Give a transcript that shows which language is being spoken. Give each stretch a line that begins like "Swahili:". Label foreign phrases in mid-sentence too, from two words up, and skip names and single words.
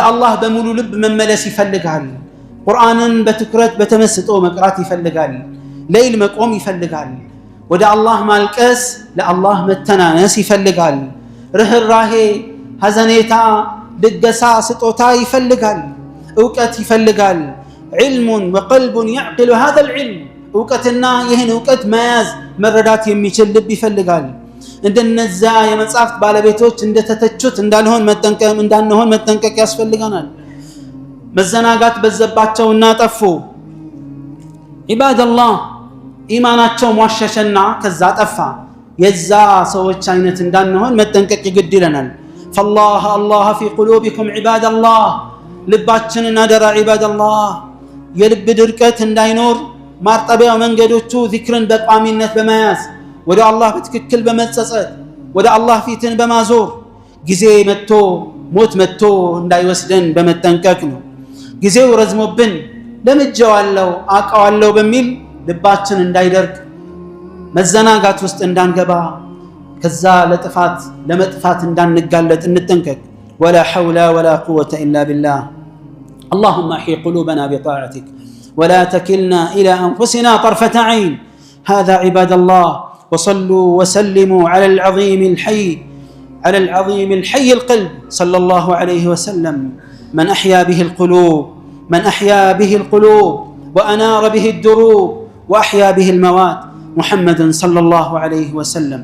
Amharic: አላህ በሙሉ ልብ መመለስ ይፈልጋል፣ ቁርአንን በትኩረት በተመስጦ መቅራት ይፈልጋል፣ ሌሊት መቆም ይፈልጋል፣ ወደ አላህ ማልቀስ ለአላህ መተናነስ ይፈልጋል፣ ርህራሄ ሐዘኔታ ልገሳ ስጦታ ይፈልጋል፣ እውቀት ይፈልጋል።
Arabic: علمٌ وقلبٌ يعقل هذا العلم
Amharic: እውቀትና ይህን እውቀት መያዝ መረዳት የሚችል ልብ ይፈልጋል። እንደነዛ የመጽሐፍት ባለቤቶች እንደተተቹት እንዳንሆን መጠንቀቅ ያስፈልገናል። መዘናጋት በዘባቸውና ጠፉ። ዒባደላህ ኢማናቸው ሟሸሸና ከዛ ጠፋ። የዛ ሰዎች አይነት እንዳንሆን መጠንቀቅ ይግድ ይለናል። فالله
Arabic: الله في قلوبكم عباد الله
Amharic: ልባችንን አደራ ዒባደላህ የልብ ድርቀት እንዳይኖር ማርጠቢያው መንገዶቹ ዚክርን በቋሚነት በመያዝ ወደ አላህ በትክክል በመጸጸት ወደ አላህ ፊትን በማዞር ጊዜ መጥቶ ሞት መጥቶ እንዳይወስደን በመጠንቀቅ ነው። ጊዜው ረዝሞብን ለምጄዋለሁ አውቀዋለሁ በሚል ልባችን እንዳይደርቅ መዘናጋት ውስጥ እንዳንገባ ከዛ ለመጥፋት እንዳንጋለጥ እንጠንቀቅ።
Arabic: ولا حول ولا قوة إلا بالله. اللهم احي قلوبنا بطاعتك ولا تكلنا إلى أنفسنا طرفة عين. هذا عباد الله وصلوا وسلموا على العظيم الحي القلب صلى الله عليه وسلم من أحيا به القلوب وأنار به الدروب وأحيا به الموات محمد صلى الله عليه وسلم.